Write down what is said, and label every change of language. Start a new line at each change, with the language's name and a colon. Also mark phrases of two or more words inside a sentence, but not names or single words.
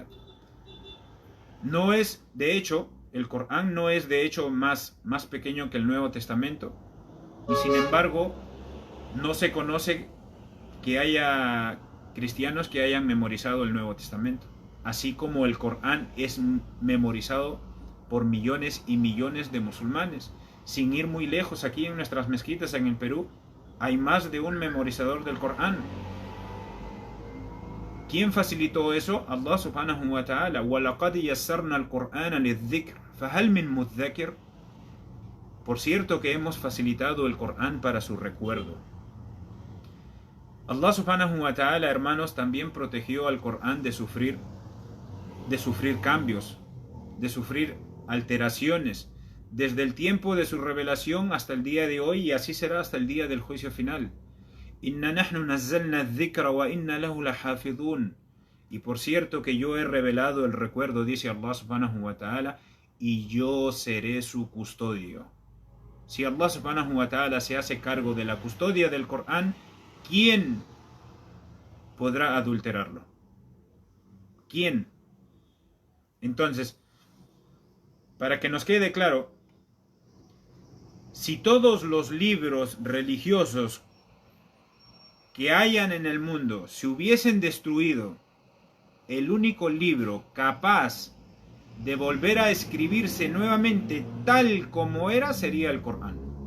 Spanish: No es, de hecho, el Corán no es de hecho más pequeño que el Nuevo Testamento, y sin embargo no se conoce que haya cristianos que hayan memorizado el Nuevo Testamento, así como el Corán es memorizado por millones y millones de musulmanes. Sin ir muy lejos, aquí en nuestras mezquitas en el Perú hay más de un memorizador del Corán. ¿Quién facilitó eso?
Arabic: الله سبحانه وتعالى. وَلَقَدْ يَسَّرْنَا الْقُرْآنَ لِلذِّكْرِ فَهَلْ مِن مُدَّكِرٍ.
Spanish: Por cierto que hemos facilitado el Corán para su recuerdo.
Arabic: الله سبحانه وتعالى,
Spanish: hermanos, también protegió al Corán de sufrir cambios, de sufrir alteraciones, desde el tiempo de su revelación hasta el día de hoy, y así será hasta el día del juicio final.
Arabic: إنا نحن نزلنا الذكر وإنا له لحافظون.
Spanish: Y por cierto que yo he revelado el recuerdo, dice
Arabic: الله سبحانه وتعالى,
Spanish: y yo seré su custodio. Si
Arabic: الله سبحانه وتعالى
Spanish: se hace cargo de la custodia del Corán, ¿quién podrá adulterarlo? ¿Quién? Entonces, para que nos quede claro, si todos los libros religiosos que hayan en el mundo se hubiesen destruido, el único libro capaz de volver a escribirse nuevamente tal como era sería el Corán.